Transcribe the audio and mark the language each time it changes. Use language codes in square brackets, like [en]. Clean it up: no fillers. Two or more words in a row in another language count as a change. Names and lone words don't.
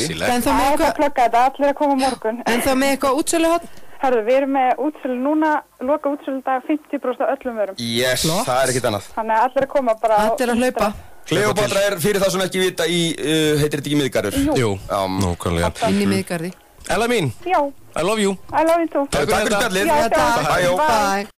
[is] Það er að plugga þetta, allir að koma á morgun. En þá með eitthvað útsöluhorn? Herðu, við erum með útsölu núna, loka útsöludag 50% af öllum vörum. Yes, það er ekkert annað. Þannig að allir að koma bara... Allir að hlaupa. Kleópatra er fyrir það sem ekki vita í, heitir þetta ekki Miðgarður? Jú, nákvæmlega. Inn í Miðgarði. Ella mín. Já. [en] I love you. I love you too. [is] Takk fyrir spjallið. Já, takk. Bye.